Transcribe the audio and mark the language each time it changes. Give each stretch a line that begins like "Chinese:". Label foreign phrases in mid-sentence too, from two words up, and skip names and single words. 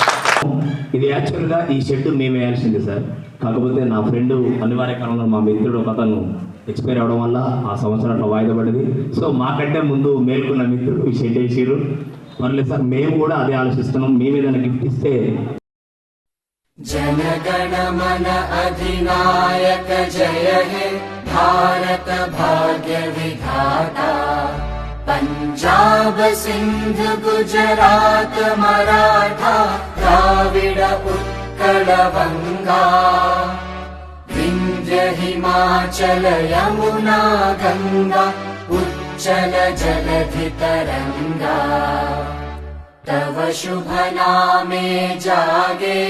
Telugu: ఇది యాక్చువల్గా ఈ షెడ్ మేము వేయాల్సింది సార్. కాకపోతే నా ఫ్రెండ్ అనివార్య కాలంలో మా మిత్రుడు ఒక అతను ఎక్స్పైర్ అవ్వడం వల్ల ఆ సంవత్సరం అట్లా వాయిదా పడింది. సో మాకంటే ముందు మేల్కొన్న మిత్రుడు ఈ షెడ్ వేసారు. పర్లేదు సార్, మేము కూడా అదే ఆలోచిస్తున్నాం. మేము ఏదైనా గిఫ్ట్ ఇస్తే
Bangla: জনগণ মন অধিনায়ক জয় হে ভারত ভাগ্য বিধাতা পঞ্জাব সিন্ধ গুজরাট মরাঠা দ্রাবিড় উৎকল বঙ্গ বিন্ধ্য হিমাচল যমুনা গঙ্গা উচ্ছল জলধি তরঙ্গ তব শুভ নামে জাগে